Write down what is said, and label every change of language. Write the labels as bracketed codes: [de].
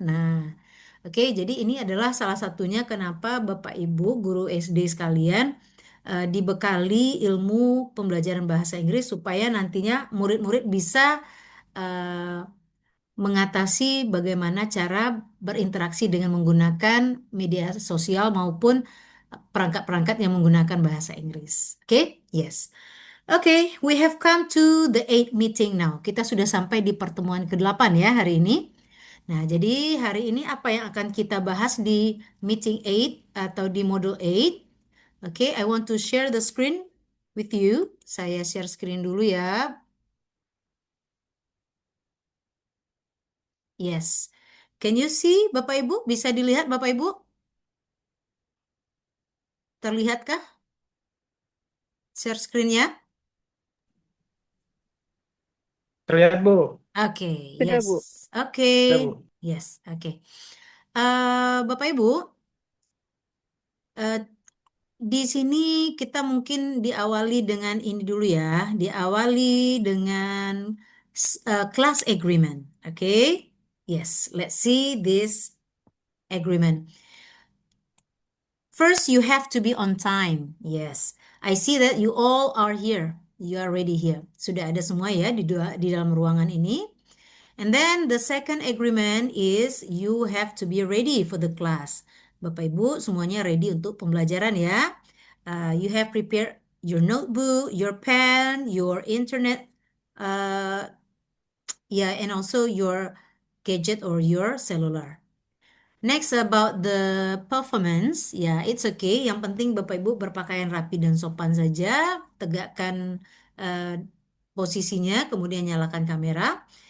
[id] Nah, oke, jadi ini adalah salah satunya kenapa Bapak Ibu guru SD sekalian dibekali ilmu pembelajaran bahasa Inggris supaya nantinya murid-murid bisa eh, mengatasi bagaimana cara berinteraksi dengan menggunakan media sosial maupun perangkat-perangkat yang menggunakan bahasa Inggris. [en] Oke, yes. Oke, we have come to the eighth meeting now. [id] Kita sudah sampai di pertemuan ke-8 ya hari ini. Nah, jadi hari ini apa yang akan kita bahas di meeting 8 atau di module 8? [en] Oke, I want to share the screen with you. [id] Saya share screen dulu ya. [en] Yes. Can you see [id] Bapak Ibu? Bisa dilihat Bapak Ibu? Terlihatkah share screen-nya? Terlihat, Bu? Oke, Sudah, [en] yes. [id] Bu. Oke, Ya, Bu. [en] yes. Oke. [id] Bapak Ibu, eh, di sini kita mungkin diawali dengan ini dulu ya. Diawali dengan class agreement. Oke. [en] Yes, let's see this agreement. First, you have to be on time. Yes, I see that you all are here. You are ready here. [id] Sudah ada semua ya di dalam ruangan ini. [en] And then the second agreement is you have to be ready for the class. [id] Bapak Ibu semuanya ready untuk pembelajaran ya. [en] You have prepared your notebook, your pen, your internet, uh, yeah, and also your gadget or your cellular. Next about the performance, ya it's okay. [id] Yang penting Bapak Ibu berpakaian rapi dan sopan saja. Tegakkan eh, posisinya, kemudian nyalakan kamera.